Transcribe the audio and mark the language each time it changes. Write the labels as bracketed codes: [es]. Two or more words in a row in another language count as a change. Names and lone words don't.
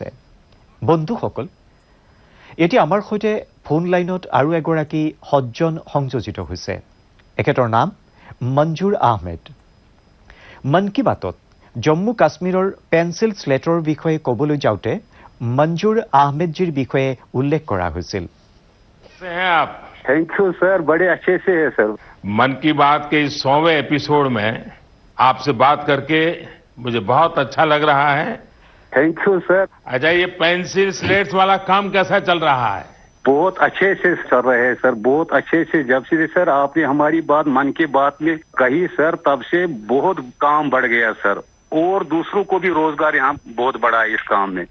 [as] বন্ধুসকল, এতিয়া আমাৰ সৈতে ফোন লাইনত আৰু এগৰাকী সজ্জন সংযোজিত হৈছে। এখেতৰ নাম মঞ্জুৰ আহমেদ। মন কী বাতত জম্মু কাশ্মীৰৰ পেন্সিল স্লেটৰ বিষয়ে ক'বলৈ যাওঁতে মঞ্জুৰ আহমেদজীৰ বিষয়ে উল্লেখ কৰা হৈছিল। [en] thank you [hi] सर, बड़े अच्छे से है सर। मन की बात के इस 100वें एपिसोड में आपसे बात करके मुझे बहुत अच्छा लग रहा है। [en] thank you [hi] सर। अच्छा, ये [en] pencil slates [hi] वाला काम कैसा चल रहा है? बहुत अच्छे से चल रहे हैं सर, बहुत अच्छे से। जब से सर आपने हमारी बात मन की बात में कही सर, तब से बहुत काम बढ़ गया सर, और दूसरों को भी रोजगार यहाँ बहुत बड़ा है इस काम में।